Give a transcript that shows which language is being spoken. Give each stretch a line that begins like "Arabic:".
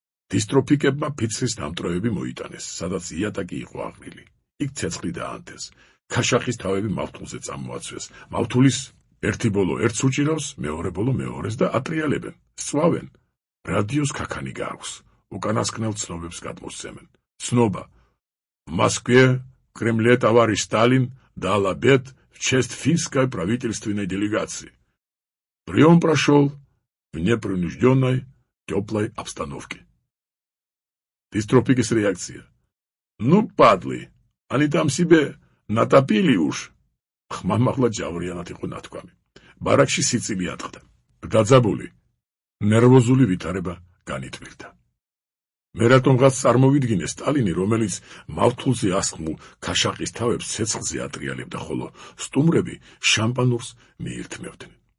Georgian: დისტროფიკებმა ფიცრის დამტროები მოიტანეს, სადაც იატაკი იყო აღნილი. იქ ცეცხლი დაანთეს. ქაშახის თავები მავთულზე წამოაცვეს. მავთულის ერთი ბოლო ერთს უჭირავს, მეორე ბოლო მეორეს და ატრიალებენ, სწვავენ. რადიოს ქაქანი გააქვს, უკანასკნელ ცნობებს გადმოსცემენ. ცნობა.
Russian: В Москве, в Кремле товарищ Сталин дал обед в честь финской правительственной делегации. Прием прошел в непринужденной, теплой обстановке. Дистропикис реакция. Ну, падлы, они там себе натопили уж.
Georgian: ხმამაღლა ჯავრიანად იყო ნათქვამი. ბარაკში სიცილი ატყდა. დაძაბული, ნერვოზული ვითარება განიტვირდა. მე რატომღაც წარმოვიდგინე სტალინი, რომელიც მავთულზე ასხმულ ქაშაყის თავებს ცეცხლზე ატრიალებდა, ხოლო სტუმრები შამპანურს მიირთმევდნენ.